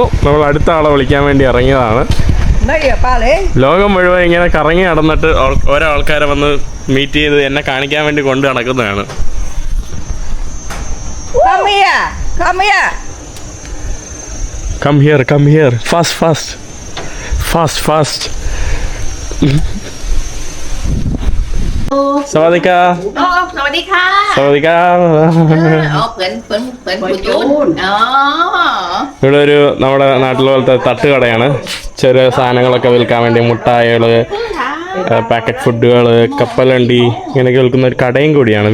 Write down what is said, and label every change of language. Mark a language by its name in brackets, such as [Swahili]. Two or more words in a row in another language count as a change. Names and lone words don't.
[Malayalam] നമ്മൾ അടുത്ത ആളെ വിളിക്കാൻ വേണ്ടി ഇറങ്ങിയതാണ്. Đây à ba Lê. ലോകം മുഴുവൻ ഇങ്ങനെ കറങ്ങി നടന്നിട്ട് ഓരോ ആൾക്കാരെ വന്ന് മീറ്റ് ചെയ്ത് എന്നെ കാണിക്കാൻ വേണ്ടി കൊണ്ട് നടക്കുന്നതാണ്. [English] Come here. Come here. Come here. Fast. [Thai] സവാദിക്കാ. oh sawadika സവാദിക്കാ. [Malayalam] ഇവിടെ ഒരു നമ്മുടെ നാട്ടിലെ പോലത്തെ തട്ടുകടയാണ്. ചെറിയ സാധനങ്ങളൊക്കെ വിൽക്കാൻ വേണ്ടി മുട്ടായികള്, [English] packet foods, [Malayalam] കപ്പലണ്ടി ഇങ്ങനെയൊക്കെ വിൽക്കുന്ന ഒരു കടയും കൂടിയാണ്.